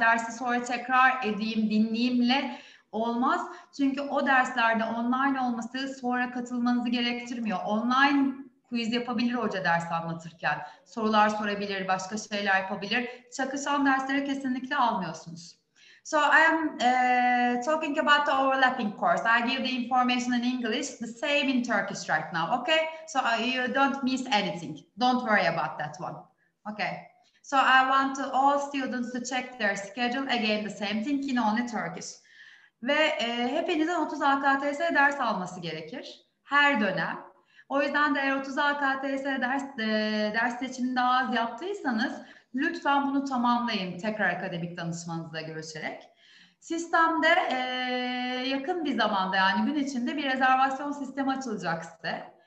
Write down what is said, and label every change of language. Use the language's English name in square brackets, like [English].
[Turkish] Dersi sonra tekrar edeyim, dinleyeyimle olmaz. Çünkü o derslerde online olması sonra katılmanızı gerektirmiyor. Online quiz yapabilir hoca ders anlatırken. Sorular sorabilir, başka şeyler yapabilir. Çakışan dersleri kesinlikle almıyorsunuz. [English] So I am talking about the overlapping course. I give the information in English, the same in Turkish right now, okay? So you don't miss anything. Don't worry about that one, okay? So I want all students to check their schedule. Again, the same thing in only Turkish. [Turkish] Ve hepinizin 30 AKTS ders alması gerekir. Her dönem. O yüzden de eğer 30 AKTS ders seçimini daha az yaptıysanız lütfen bunu tamamlayın tekrar akademik danışmanınızla görüşerek. Sistemde yakın bir zamanda, yani gün içinde bir rezervasyon sistemi açılacak size.